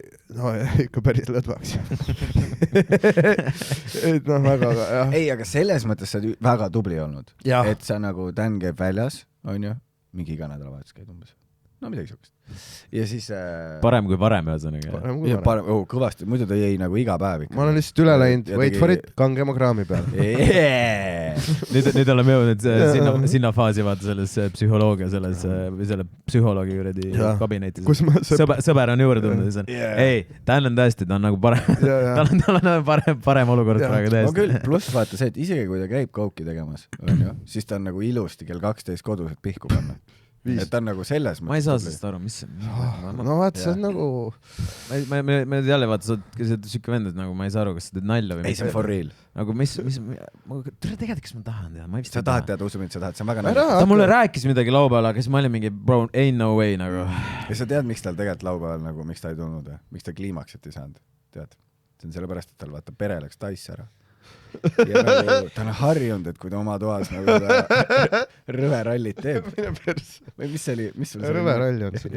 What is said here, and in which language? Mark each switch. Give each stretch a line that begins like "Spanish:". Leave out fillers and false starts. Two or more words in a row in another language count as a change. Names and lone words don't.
Estonian: No ikka päris lõdvaks. Et väga, jah. Ei, aga selles mõttes sa oled väga tubli olnud. Et sa nagu Dan käib väljas, on ju? Mingi iga nädalavahetus käid umbes. no midagi siukest. Ja siis parem kui varem, ühesõnaga. kõvasti, muidu ta jäi nagu iga päev ikka. ma olen lihtsalt üle läinud,
English: wait for it,
Estonian: kangemakraami peal. nüüd oleme jõudnud sinna faasi vaata selles psühholoogia, või selle psühholoogi kuradi kabinetis. Sõber on juurde tulnud. Ei, tal on tõesti, ta on nagu parem, tal on parem olukord praegu tõesti. Pluss vaata see, et isegi kui ta käib kauki tegemas, siis ta on nagu ilusti kell 12 kodus, et pihku panna. Et ta on nagu selles mõttes. Ma ei saa sellest aru, mis see... No vaata, see on nagu... Ma jälle vaata, sa oled siuke vend, et nagu ma ei saa aru, kas sa teed nalja või... Ei, see on
English: for real.
Estonian: Nagu mis... Tegelikult, kas ma tahan teha? Sa tahad teada, usu mind, sa tahad, see on väga nalja. Ta mulle rääkis midagi laupäeval, aga siis ma olin mingi,
English: bro, ain't no way nagu.
Estonian: Ja sa tead, miks tal tegelikult laupäeval nagu, miks ta ei tulnud? Miks ta kliimaksit ei saanud? Tead? See on sellepärast, et tal vaata pere läks Taisse ära. Ja nagu, ta on harjunud, et kui ta oma toas nagu rõve rallit teeb. Või mis see oli? Rõve ralli on see.